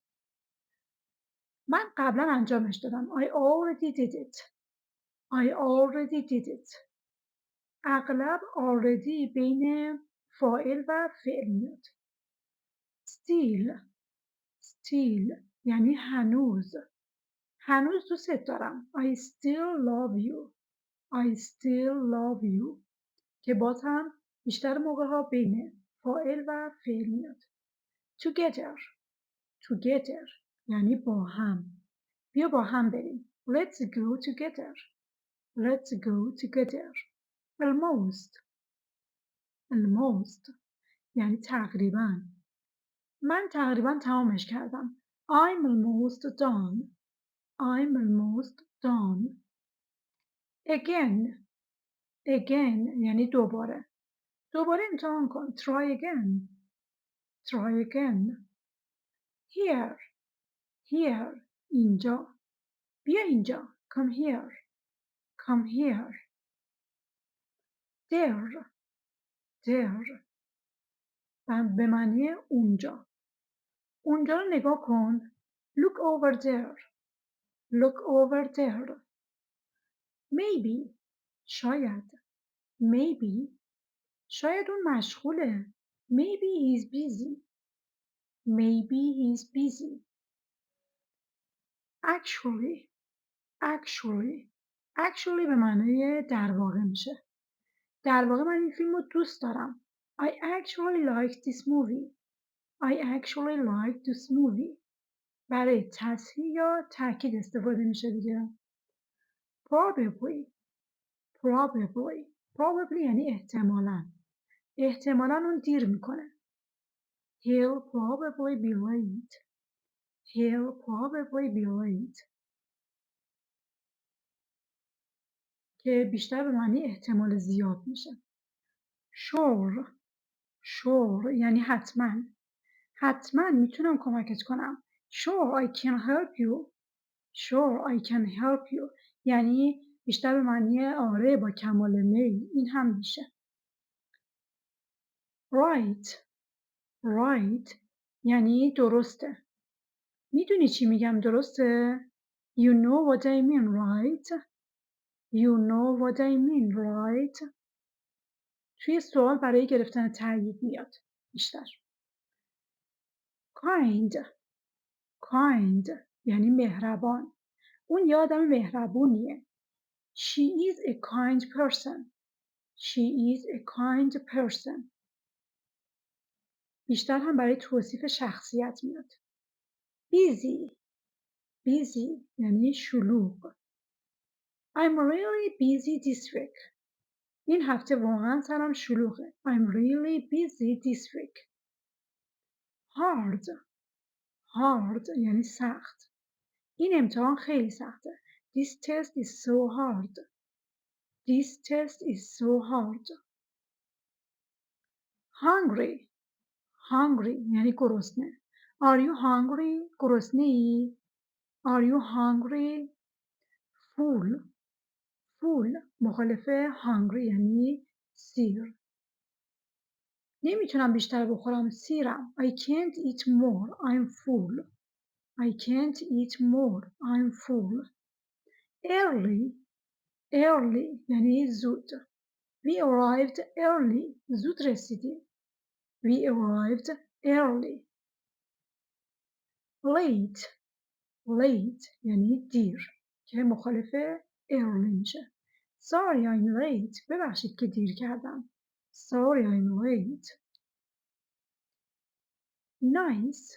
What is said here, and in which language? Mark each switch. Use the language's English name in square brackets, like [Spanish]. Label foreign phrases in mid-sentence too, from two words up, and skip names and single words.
[Persian] من قبلا انجامش دادم. [English] I already did it. I already did it. [Persian] اغلب already بین فاعل و فعل میاد. [English] still. still [Persian] یعنی هنوز. هنوز دوست دارم. [English] I still love you. I still love you. [Persian] که باز هم بیشتر موقع ها بین فاعل و فعل میاد. [English] together. together [Persian] یعنی با هم. بیا با هم بریم. [English] Let's go together. Let's go together. almost. [Persian] almost یعنی تقریبا. من تقریبا تمامش کردم. [English] I'm almost done. I'm almost done. again. [Persian] again یعنی دوباره. دوباره امتحان کن. [English] try again. try again. here. [Persian] here اینجا. بیا اینجا. [English] come here. come here. there. [Persian] there به معنی اونجا. اونجا رو نگاه کن. [English] look over there. look over there. maybe شاید. [Persian] maybe شاید اون مشغوله. [English] maybe he's busy. maybe he's busy. actually. actually actually [Persian] به معنی در واقع میشه. در واقع من این فیلم رو دوست دارم. [English] I actually like this movie. I actually like this movie. [Persian] برای تصحیح یا تاکید استفاده میشه دیگه. [English] probably. probably. [Persian] probably یعنی احتمالاً. احتمالاً اون دیر میکنه. [English] He'll probably be late. He'll probably be late. [Persian] که بیشتر به معنی احتمال زیاد میشه. [English] sure. sure [Persian] یعنی حتما. حتما میتونم کمکت کنم. [English] sure I can help you. sure I can help you [Persian] یعنی بیشتر به معنی آره با کمال میل. این هم میشه. [English] right. right [Persian] یعنی درسته. میدونی چی میگم درسته؟ [English] You know what I mean, right? You know what I mean, right? [Persian] توی سوال برای گرفتن تایید میاد بیشتر. [English] kind. kind [Persian] یعنی مهربان. اون یه آدم مهربونیه. [English] She is a kind person. She is a kind person. [Persian] بیشتر هم برای توصیف شخصیت میاد. [English] busy. busy [Persian] یعنی شلوغ. [English] I'm really busy this week. [Persian] این هفته واقعا سرم شلوغه. [English] I'm really busy this week. hard. hard [Persian] یعنی سخت. این امتحان خیلی سخته. [English] This test is so hard. This test is so hard. hungry. [Persian] hungry یعنی گرسنه. [English] Are you hungry؟ [Persian] گرسنه ای؟ [English] Are you hungry؟ full. full [Persian] مخالف hungry یعنی سیر. نمیتونم بیشتر بخورم. سیرم. [English] I can't eat more. I'm full. I can't eat more. I'm full. early. early [Persian] یعنی زود. [English] We arrived early. [Persian] زود رسیدیم. [English] We arrived early. late. [Persian] late یعنی دیر که مخالف early میشه. [English] Sorry I'm late. [Persian] ببخشید که دیر کردم. [English] Sorry I'm late. nice.